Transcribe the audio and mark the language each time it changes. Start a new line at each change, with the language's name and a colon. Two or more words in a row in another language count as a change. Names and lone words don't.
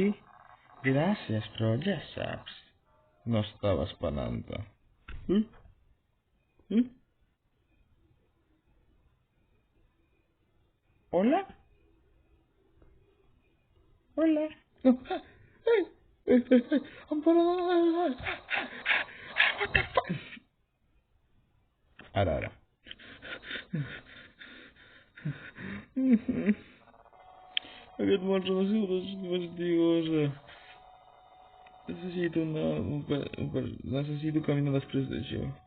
Catalan: Gràcies, però ja saps. No estava esperant-te. Hola? Hola. No. Amparo, no.
English: What the fuck?
Catalan: Ara. Aquest monstre no ha sigut fastigosa. Necessito necessito caminar després d'això.